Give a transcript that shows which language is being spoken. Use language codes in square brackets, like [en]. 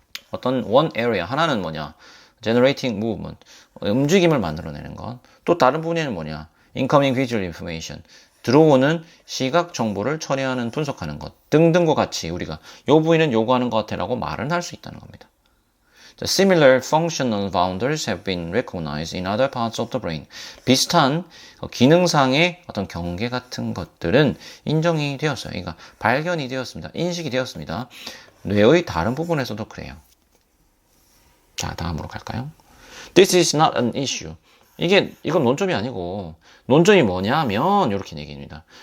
[ko] 어떤 one area 하나는 뭐냐 [en] generating movement [ko] 움직임을 만들어내는 것 또 다른 부분에는 뭐냐 [en] incoming visual information [ko] 들어오는 시각 정보를 처리하는 분석하는 것 등등과 같이 우리가 요 부위는 요구하는 것 같아라고 말은 할 수 있다는 겁니다. [en] Similar functional boundaries have been recognized in other parts of the brain. [ko] 비슷한 기능상의 어떤 경계 같은 것들은 인정이 되었어요. 그러니까 발견이 되었습니다. 인식이 되었습니다. 뇌의 다른 부분에서도 그래요. 자, 다음으로 갈까요? [en] This is not an issue. [ko] 이건 논점이 아니고, 논점이 뭐냐면, 이렇게 얘기합니다.